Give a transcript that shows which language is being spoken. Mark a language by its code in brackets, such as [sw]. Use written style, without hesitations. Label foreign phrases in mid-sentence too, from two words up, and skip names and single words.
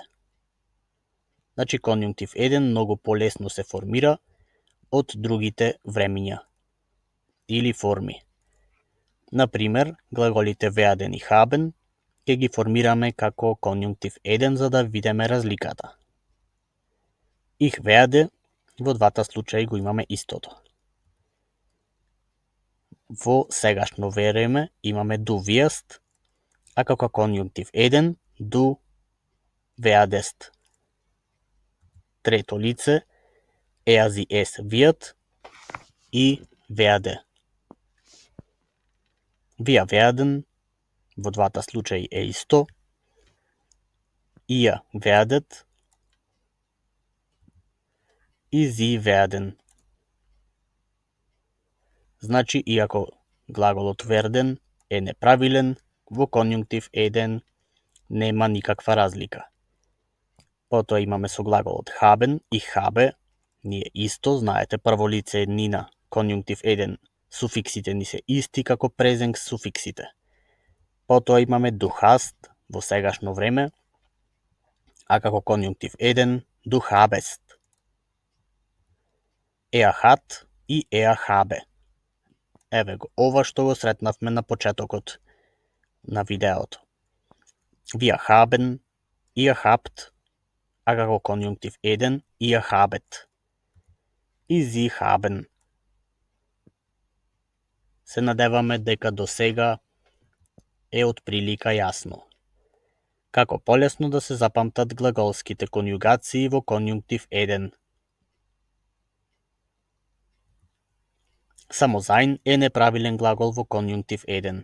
[mk] Значи конјунктив 1 многу полесно се формира од другите времиња или форми. Например, глаголите werden и haben ќе ги формираме како конјунктив 1 за да видиме разликата. [de] Ich werde [mk] во двата случаи го имаме истото. Во сегашно време имаме [de] du wirst, [mk] а како конјунктив 1 [de] du werdest. [mk] Трето лице [de] sie es wird и werde. Wir werden [mk] во двата случаи е исто. [de] Ihr werdet и sie werden. [mk] Значи, иако глаголот werden е неправилен, во конјунктив 1 нема никаква разлика. Потоа имаме со глаголот haben и habe, ние исто, знаете, прво лице еднина, конјунктив 1, суфиксите ни се исти како презенк суфиксите. Потоа имаме [de] du hast [mk] во сегашно време, а како конјунктив 1 [de] du habest. Er hat и er habe. [mk] Еве го, ова што го сретнавме на почетокот на видеото. [de] Wir haben, ihr habt, [mk] а како конјунктив 1 [de] ihr habet. И sie haben. [mk] Се надеваме дека до сега е од прилика јасно. Како полесно да се запамтат глаголските конјугации во конјунктив 1. Само sein е неправилен глагол во конјунктив 1.